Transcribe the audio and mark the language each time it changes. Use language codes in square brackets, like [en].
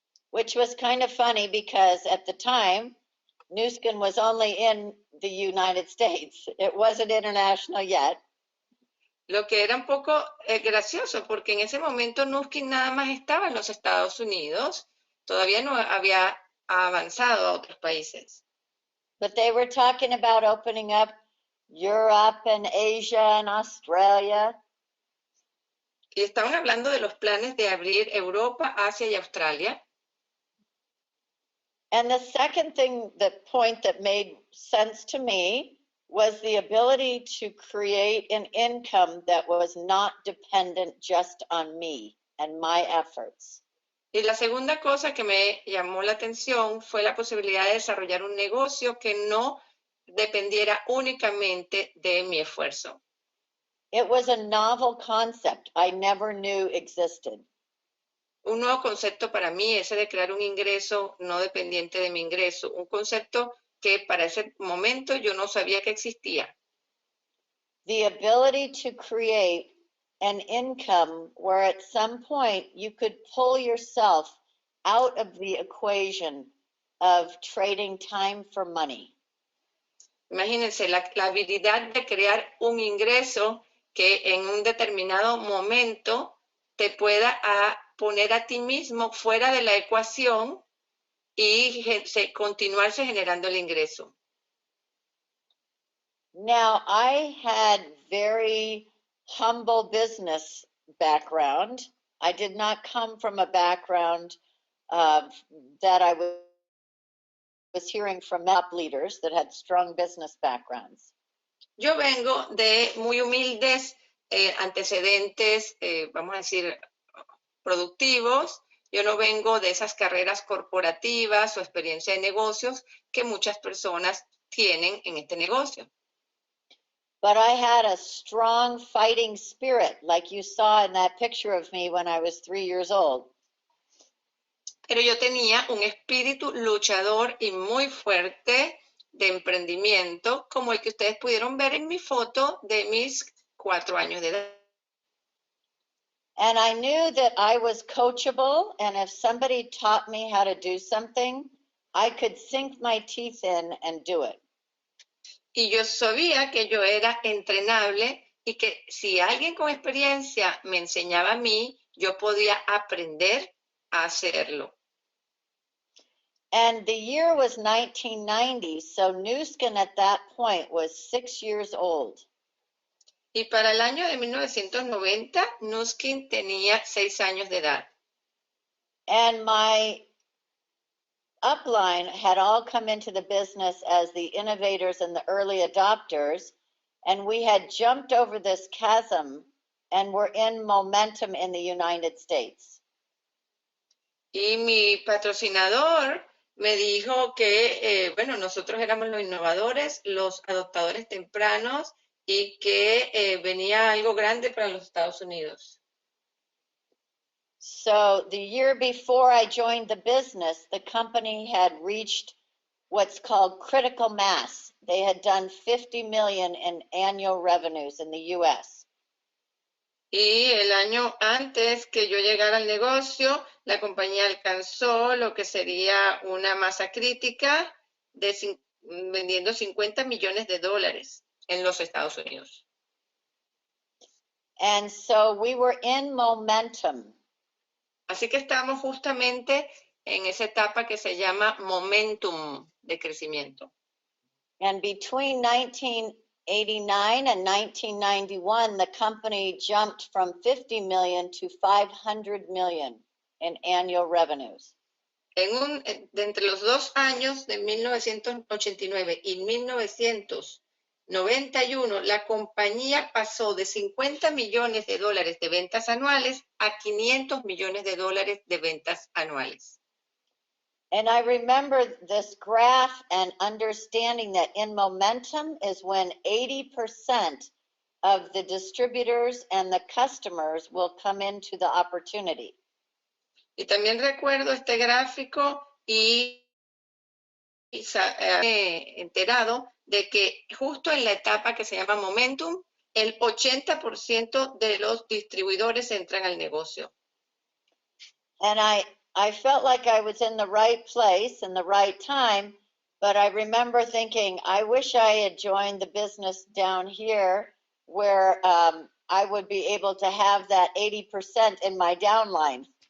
[en] which was kind of funny because at the time, Nu Skin was only in the United States. It wasn't international yet. [es] lo que era un poco gracioso porque en ese momento Nu Skin nada más estaba en los Estados Unidos, todavía no había avanzado a otros países. [en] But they were talking about opening up Europe and Asia and Australia. [es] Y estaban hablando de los planes de abrir Europa, Asia y Australia. [en] And the second thing, the point that made sense to me was the ability to create an income that was not dependent just on me and my efforts. [es] Y la segunda cosa que me llamó la atención fue la posibilidad de desarrollar un negocio que no dependiera únicamente de mi esfuerzo. [en] It was a novel concept I never knew existed. [es] Un nuevo concepto para mí, ese de crear un ingreso no dependiente de mi ingreso, un concepto que para ese momento yo no sabía que existía. [en] The ability to create an income where at some point you could pull yourself out of the equation of trading time for money. [es] Imagínense la habilidad de crear un ingreso que en un determinado momento te pueda poner a ti mismo fuera de la ecuación y continuarse generando el ingreso. [en] Now, I had very humble business background. I did not come from a background that I was hearing from top leaders that had strong business backgrounds. [es] Yo vengo de muy humildes antecedentes, vamos a decir, productivos. Yo no vengo de esas carreras corporativas o experiencia de negocios que muchas personas tienen en este negocio. [en] But I had a strong fighting spirit, like you saw in that picture of me when I was 3 years old. [es] Pero yo tenía un espíritu luchador y muy fuerte de emprendimiento, como el que ustedes pudieron ver en mi foto de mis 4 años de edad. [en] And I knew that I was coachable, and if somebody taught me how to do something, I could sink my teeth in and do it. [es] Y yo sabía que yo era entrenable y que si alguien con experiencia me enseñaba a mí, yo podía aprender a hacerlo. [en] And the year was 1990, so Nu Skin at that point was 6 years old. [es] Y para el año de 1990, Nu Skin tenía 6 años de edad. [en] And my upline had all come into the business as the innovators and the early adopters, and we had jumped over this chasm and were in momentum in the United States. [es] Y mi patrocinador me dijo que, bueno, nosotros éramos los innovadores, los adoptadores tempranos y que venía algo grande para los Estados Unidos. [en] So the year before I joined the business, the company had reached what's called critical mass. They had done 50 million in annual revenues in the US. [es] Y el año antes que yo llegara al negocio, la compañía alcanzó lo que sería una masa crítica de vendiendo 50 millones de dólares en los Estados Unidos. [en] And so we were in momentum. [es] Así que estamos justamente en esa etapa que se llama momentum de crecimiento. [en] And between 1989 and 1991, the company jumped from 50 million to 500 million in annual revenues. [es] De entre los 2 años de 1989 y 1991, la compañía pasó de 50 millones de dólares de ventas anuales a 500 millones de dólares de ventas anuales. [en] And I remember this graph and understanding that in momentum is when 80% of the distributors and the customers will come into the opportunity. [es] Y también recuerdo este gráfico y enterado de que justo en la etapa que se llama momentum, el 80% de los distribuidores entran al negocio. [en] And I felt like I was in the right place in the right time, but I remember thinking, I wish I had joined the business down here where I would be able to have that 80% in my downline.